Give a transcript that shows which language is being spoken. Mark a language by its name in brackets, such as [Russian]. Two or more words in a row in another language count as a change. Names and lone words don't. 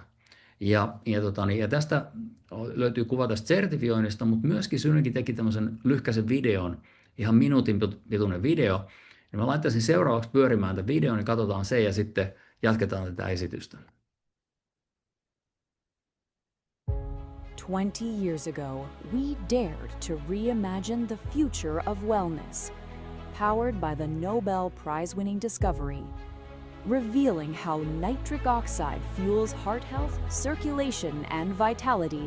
[Finnish] Ja tästä löytyy kuva tästä sertifioinnista, mutta myöskin Synergy teki tämmöisen lyhkäisen videon, ihan minuutin pituinen video. Ja mä laittaisin seuraavaksi pyörimään tämän videon, niin katsotaan se ja sitten jatketaan tätä esitystä. [English] 20 years ago, we dared to reimagine the future of wellness, powered by the Nobel Prize-winning discovery, revealing how nitric oxide fuels heart health, circulation, and vitality.